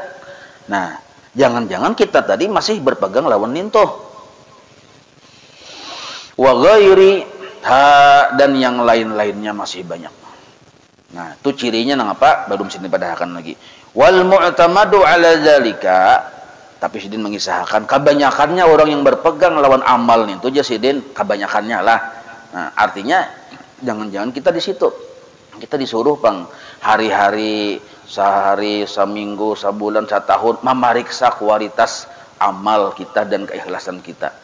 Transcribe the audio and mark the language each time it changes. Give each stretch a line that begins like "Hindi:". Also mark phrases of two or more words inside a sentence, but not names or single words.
Banjar: Nah, jangan-jangan kita tadi masih berpegang lawan ninto
Arabic: وغيري
Banjar: dan yang lain-lainnya masih banyak. Nah, itu cirinya nang apa? Baru mesti dipadahakan lagi.
Arabic: والمعتمد على ذلك,
Banjar: tapi Sidin mengisahkan kebanyakannya orang yang berpegang lawan amal itu aja Sidin, kebanyakannya lah. Nah, artinya jangan-jangan kita di situ. Kita disuruh pang hari-hari, sehari, seminggu, sebulan, setahun memeriksa kualitas amal kita dan keikhlasan kita.